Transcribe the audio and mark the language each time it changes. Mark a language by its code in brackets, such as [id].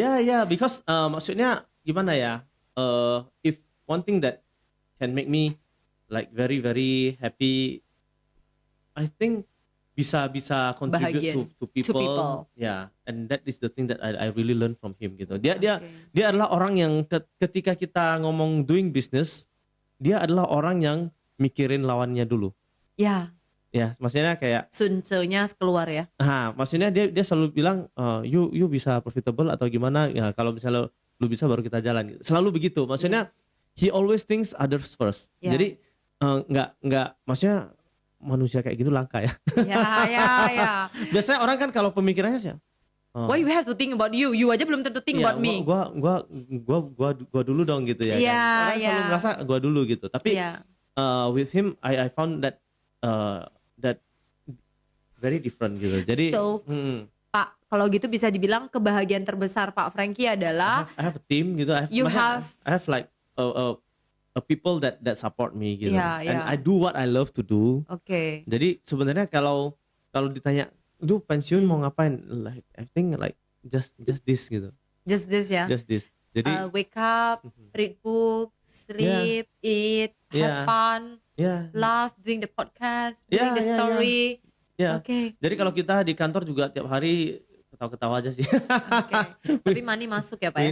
[en] Yeah, because [id] maksudnya gimana ya? [en] If one thing that can make me like very very happy, I think [id] bisa [en] contribute [id] Bahagian [en] to people. Yeah, and that is the thing that I really learn from him gitu. [id] Dia adalah orang yang ketika kita ngomong [en] doing business, [id] dia adalah orang yang mikirin lawannya dulu. Ya, maksudnya kayak Sun Tzu-nya keluar ya. Maksudnya dia selalu bilang you bisa profitable atau gimana ya, kalau misalnya lu bisa baru kita jalan. Selalu begitu. Maksudnya [en] he always thinks others first. Yes. [id] Jadi enggak maksudnya manusia kayak gitu langka ya. Ya. Biasanya orang kan kalau pemikirannya sih [en] Why you have to think about you? You aja belum tentu think about me. [id] Gua dulu dong gitu ya. Iya, Kan? Orang selalu merasa gua dulu gitu. Tapi [en] with him I found that very different gitu. [id] Jadi Pak, kalau gitu bisa dibilang kebahagiaan terbesar Pak Frankie adalah [en] I have a team gitu. I have like a people that support me gitu. And I do what I love to do. [id] Oke. Jadi sebenarnya kalau ditanya, "Duh, pensiun mau ngapain?" [en] Like I think like just this gitu. Just this ya. Just this. [id] Jadi [en] wake up, read books, sleep, eat, have fun, laugh, doing the podcast, doing the story. [id] Oke. Jadi kalau kita di kantor juga tiap hari ketawa-ketawa aja sih. Oke. Tapi money masuk ya Pak ya?